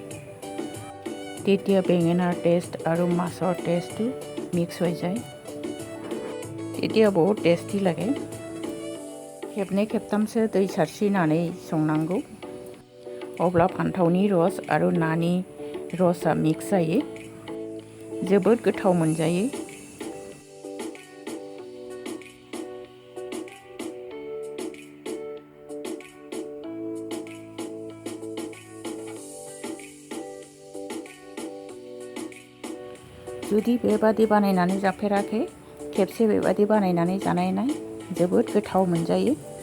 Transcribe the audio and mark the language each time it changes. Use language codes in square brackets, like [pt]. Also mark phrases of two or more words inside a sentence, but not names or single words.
[as] তেতিয়া বেঙেনাৰ টেষ্ট আৰু মাছৰ টেষ্টটো মিক্স হৈ যায়। তেতিয়া বহুত টেষ্টি লাগে। [brx] खेबनै खेबथामसो दै सारस्रिनानै संनांगौ। अब्ला फान्थावनि रस आरो नानि रसआ मिक्स जायो। जोबोद गोथाव मोनजायो। जुदि बेबादि बानायनानै जाफेराखै, खेबसे बेबादि बानायनानै जानाय जोबोद गोथाव मोनजायो।